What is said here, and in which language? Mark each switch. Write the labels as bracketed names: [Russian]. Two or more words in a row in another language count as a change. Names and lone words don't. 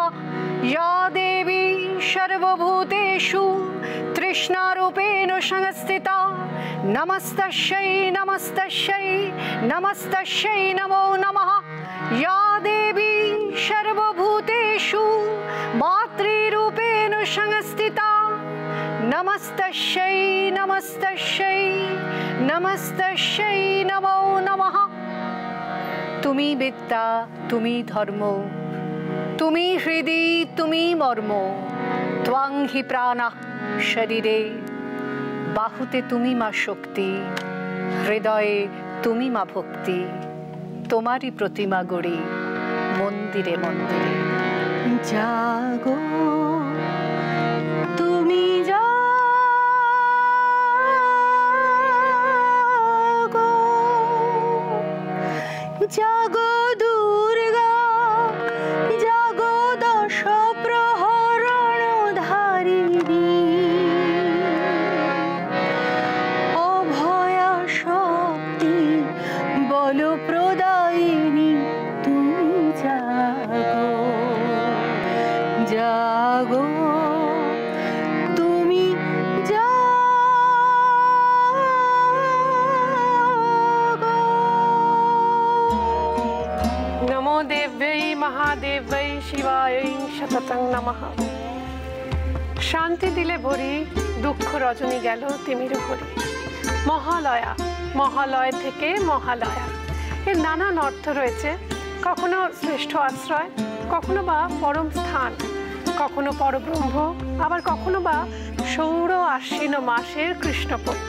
[Sanskrit] या देवी सर्वभूतेषु तृष्णारूपेण संस्थिता, नमस्तस्यै नमस्तस्यै नमस्तस्यै नमो नमः। या देवी सर्वभूतेषु मातृरूपेण संस्थिता, नमस्तस्यै नमस्तस्यै नमस्तस्यै नमो नमः। [Bangla] তুমি বিদ্যা তুমি ধর্ম, তুমি হৃদি তুমি মর্ম, [Sanskrit] त्वं हि प्राणः शरीरे, [Bangla] বাহুতে তুমি মা শক্তি, হৃদয়ে তুমি মা ভক্তি। তোমারি প্রতিমা গড়ি মন্দিরে মন্দিরে। জাগো তুমি জাগো, জাগো দুর্গা, জাগো দশ প্রহরণ ধারিণী, অভয়া শক্তি বল প্রদায়িনী, তুমি জাগো জাগো তুমি জাগো। [Sanskrit] नमो देव्यै महादेव्यै शिवायै शततं नमः। [Bangla] শান্তি দিলে ভরি, দুখ রজনী গেল তিমির ভরি। মহালয়া, মহালয় থেকে মহালয়া, এর নানান অর্থ রয়েছে। কখনো শ্রেষ্ঠ আশ্রয়, কখনো বা পরম স্থান, কখনো পরব্রহ্ম, আবার কখনো বা সৌর আশ্বিন মাসের কৃষ্ণপক্ষ।